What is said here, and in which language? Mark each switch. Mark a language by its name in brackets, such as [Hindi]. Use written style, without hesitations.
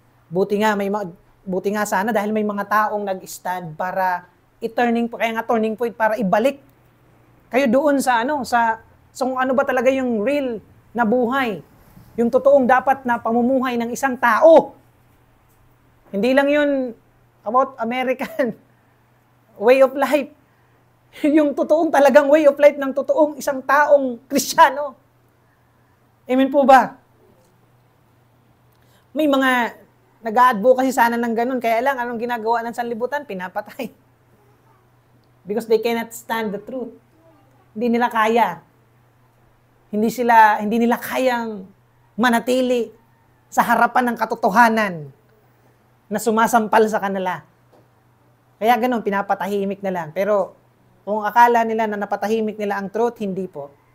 [Filipino] Buti nga sana dahil may mga taong nag-stand para kaya nga turning point para ibalik kayo doon sa kung ano ba talaga yung real na buhay. Yung totoong dapat na pamumuhay ng isang tao. Hindi lang yun [English] about American way of life. [Filipino] Yung totoong talagang [English] way of life [Filipino] ng totoong isang taong Kristiyano. Amen po ba? May mga nag-a-advocacy sana ng ganun, kaya lang anong ginagawa ng sanlibutan? Pinapatay. [English] Because they cannot stand the truth. [Filipino] Hindi nila kaya. Hindi nila kayang manatili sa harapan ng katotohanan na sumasampal sa kanila. Kaya ganun, pinapatahimik na lang. Pero kung akala nila na napatahimik nila ang truth, hindi po.